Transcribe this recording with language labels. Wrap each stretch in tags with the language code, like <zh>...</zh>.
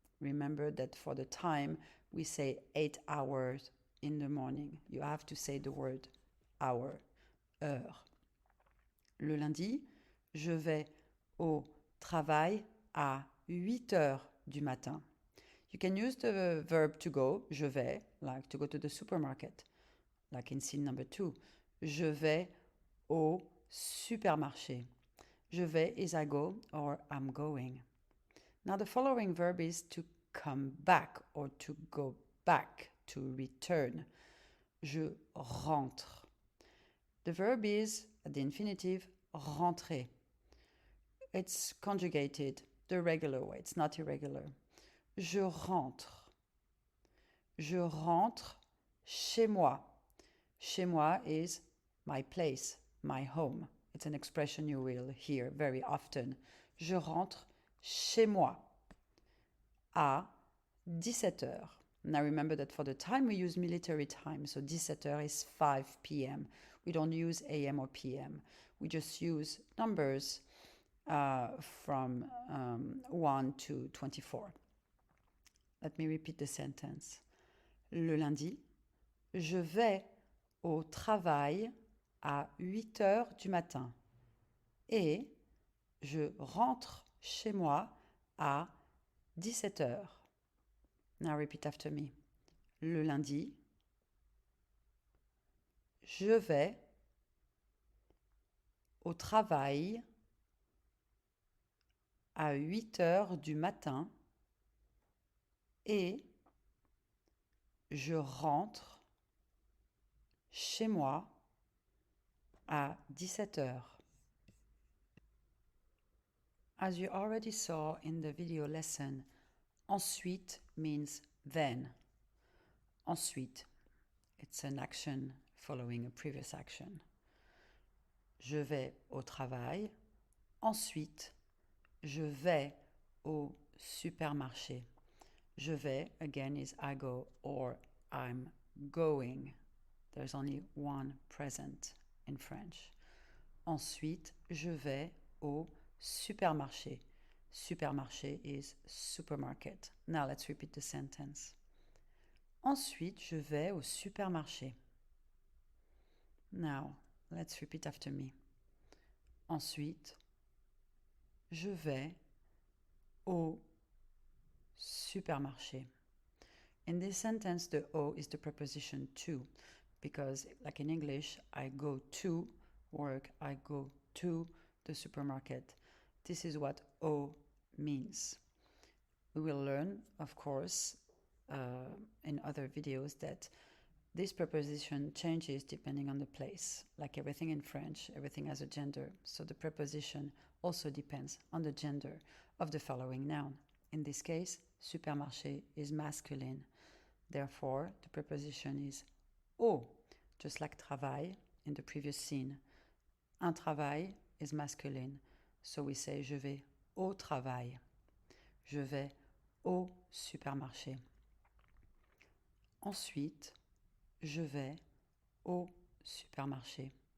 <en>Remember that for the time, we say 8 hours in the morning. You have to say the word hour, heure.</en> <fr>Le lundi, je vais au travail à 8 heures du matin.</fr> <en>You can use the verb to go,</en> <fr>je vais,</fr> <en>like to go to the supermarket, like in scene number 2.</en> <fr>Je vais au supermarché. Je vais</fr> <en>is I go or I'm going. Now the following verb is to come back or to go back, to return.</en> <fr>Je rentre.</fr> <en>The verb is, at the infinitive, rentrer. It's conjugated the regular way, it's not irregular.</en> <fr>Je rentre. Je rentre chez moi. Chez moi</fr> <en>is my place, my home. It's an expression you will hear very often.</en> <fr>Je rentre chez moi à 17 heures.</fr> <en>Now remember that for the time we use military time, so 17 heures is 5 p.m. We don't use a.m. or p.m. We just use numbers from 1 to 24. Let me repeat the sentence.</en> <fr>Le lundi, je vais au travail à 8 heures du matin et je rentre chez moi à 17 heures.</fr> <en>Now repeat after me.</en> <fr>Le lundi, je vais au travail à 8 heures du matin et je rentre chez moi à 17 heures.</fr> <en>As you already saw in the video lesson, ensuite means then. Ensuite, it's an action following a previous action.</en> <fr>Je vais au travail. Ensuite, je vais au supermarché. Je vais,</fr> <en>again, is I go or I'm going. There's only one present in French.</en> <fr>Ensuite, je vais au supermarché.</fr> <en>Supermarché is supermarket. Now let's repeat the sentence.</en> <fr>Ensuite, je vais au supermarché.</fr> <en>Now, let's repeat after me.</en> <fr>Ensuite, je vais au supermarché.</fr> <en>In this sentence, the O is the preposition to, because, like in English, I go to work, I go to the supermarket. This is what O means. We will learn, of course, in other videos that this preposition changes depending on the place. Like everything in French, everything has a gender. So the preposition also depends on the gender of the following noun. In this case, supermarché is masculine. Therefore, the preposition is au, just like travail in the previous scene. Un travail is masculine. So we say</en> <fr>je vais au travail. Je vais au supermarché. Ensuite, je vais au supermarché.</fr>